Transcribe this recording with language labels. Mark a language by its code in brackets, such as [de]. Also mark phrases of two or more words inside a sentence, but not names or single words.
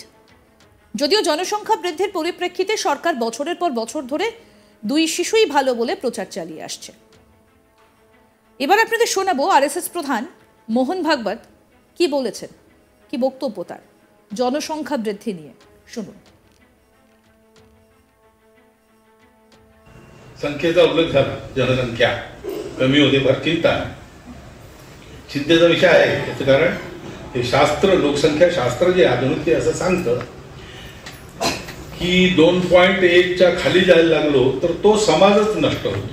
[bn] যদিও জনসংখ্যা বৃদ্ধির পরিপ্রেক্ষিতে সরকার বছরের পর বছর ধরে 2 শিশুই ভালো বলে প্রচার চালিয়ে আসছে। এবার আপনাদের শোনাবো আরএসএস প্রধান মোহন ভাগবত কি বলেছেন, কি বক্তব্য তার জনসংখ্যা বৃদ্ধি নিয়ে। শুনুন। [mr] संख्येचा उल्लेख झाला, जनसंख्या कमी होते फार चिंता आहे. चिंतेचा विषय आहे. याचं कारण हे शास्त्र, लोकसंख्या शास्त्र जे आधुनिक ते असं सांगतं की 2.1च्या खाली जायला लागलो तर तो समाजच नष्ट होतो.